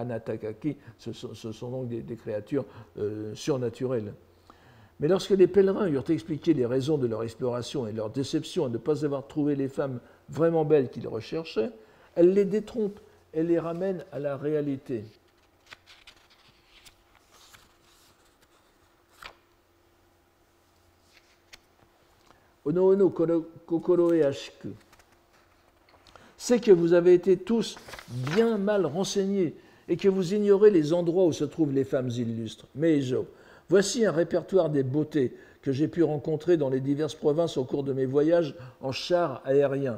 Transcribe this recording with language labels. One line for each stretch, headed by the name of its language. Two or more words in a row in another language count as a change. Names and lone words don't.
French: Hanatakaki, ce sont donc des créatures surnaturelles. Mais lorsque les pèlerins eurent expliqué les raisons de leur exploration et leur déception à ne pas avoir trouvé les femmes vraiment belles qu'ils recherchaient, elle les détrompe et les ramène à la réalité.
Japanese: おのおの心得悪しく.
French: C'est que vous avez été tous bien mal renseignés et que vous ignorez les endroits où se trouvent les femmes illustres. Meijo, voici un répertoire des beautés que j'ai pu rencontrer dans les diverses provinces au cours de mes voyages en char aérien.